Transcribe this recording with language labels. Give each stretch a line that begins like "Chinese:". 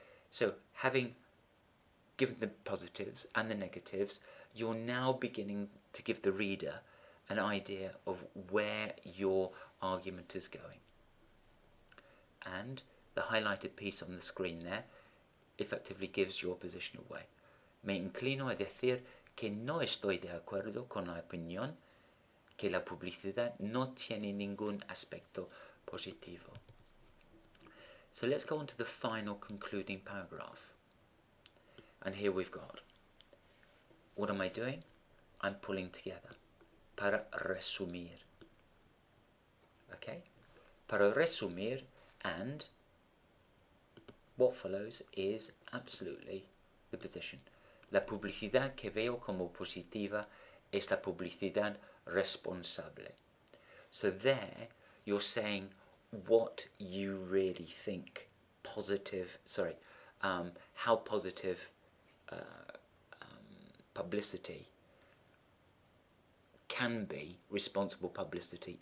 English: So having given the positives and the negatives, you're now beginning to give the reader an idea of where your argument is going. And the highlighted piece on the screen there effectively gives your position away.
Spanish: Me inclino a decir que no estoy de acuerdo con la opinión que la publicidad no tiene ningún aspecto positivo.
English: So let's go on to the final concluding paragraph. And here we've got, what am I doing? I'm pulling together.
Spanish: Para resumir. Okay? Para resumir,
English: and what follows is absolutely the position.
Spanish: La publicidad que veo como positiva es la publicidad responsable.
English: So there you're saying what you really think positive, how positive publicity can be responsible publicity.